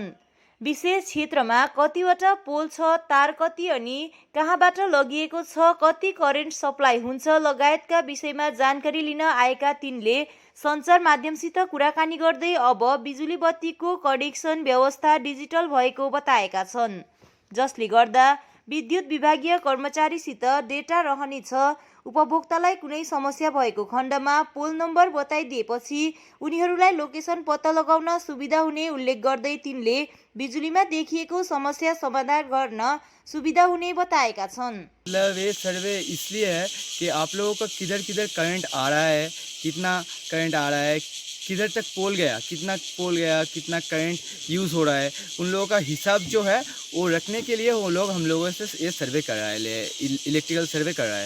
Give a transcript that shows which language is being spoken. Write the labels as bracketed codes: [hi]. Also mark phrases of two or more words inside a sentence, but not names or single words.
[ne] विशेष क्षेत्रमा कतिवटा पोल छ, तार कति अनि कहाँबाट लगिएको छ, कति करेन्ट सप्लाई हुन्छ लगायतका विषयमा जानकारी लिन आएका तिनले सञ्चार माध्यमसित कुराकानी गर्दै अब बिजुली बत्तीको कनेक्सन व्यवस्था डिजिटल भएको बताएका छन्, जसले गर्दा विद्युत विभागीय कर्मचारीसित डेटा रहनेछ। उपभोक्तालाई कुनै समस्या भएको खण्डमा पोल नम्बर बताइदिएपछि उनीहरूलाई लोकेसन पत्ता लगाउन सुविधा हुने उल्लेख गर्दै तिनले बिजुलीमा देखिएको समस्या समाधान गर्न सुविधा हुने बताएका छन्। [hi] ये सर्वे इसलिए है कि आप लोगों का किधर किधर करंट आ रहा है, कितना करंट आ रहा है, किधर तक पोल गया, कितना करंट यूज़ हो रहा है, उन लोगों का हिसाब जो है वो रखने के लिए वो लोग हम लोगों से ये सर्वे कर रहा है, [en] electrical survey [hi] कर रहा है।